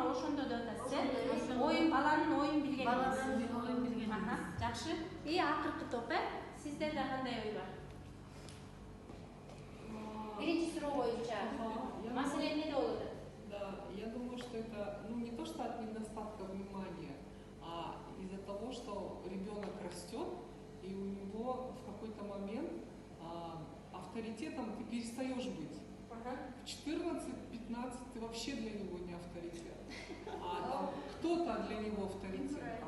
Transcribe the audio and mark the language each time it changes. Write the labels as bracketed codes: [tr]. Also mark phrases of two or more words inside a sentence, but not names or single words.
[ky] ошондо деп атасыз. Оюн баланын оюн билген. Баланын оюн билген. Жакшы. Акыркы топ, сиздерде кандай ой бар? Биринчи суроо боюнча маселе эмнеде болот? [ru] Да, я думаю, что это не то, что от недостатка внимания, а из-за того, что ребенок растет, и у него в какой-то момент авторитетом ты перестаешь быть. В 14-15 ты вообще для него не авторитет, а кто-то для него авторитет.